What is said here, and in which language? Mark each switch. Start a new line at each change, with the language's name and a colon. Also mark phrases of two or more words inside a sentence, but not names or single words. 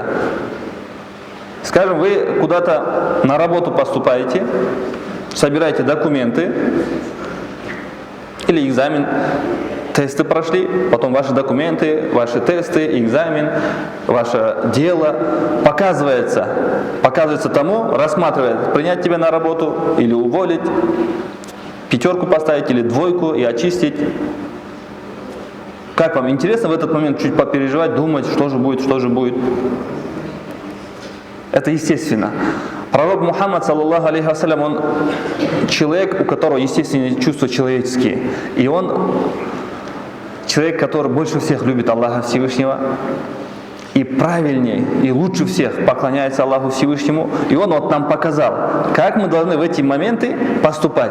Russian: Скажем, вы куда-то на работу поступаете, собираете документы или экзамен, тесты прошли, потом ваши документы, ваши тесты, экзамен, ваше дело показывается тому, рассматривает, принять тебя на работу или уволить, 5 поставить или 2 и очистить. Как вам интересно в этот момент чуть попереживать, думать, что же будет? Это естественно. Пророк Мухаммад,
Arabic: صلى الله عليه وسلم,
Russian: он человек, у которого естественные чувства человеческие. И он человек, который больше всех любит Аллаха Всевышнего. И правильнее, и лучше всех поклоняется Аллаху Всевышнему. И Он вот нам показал, как мы должны в эти моменты поступать.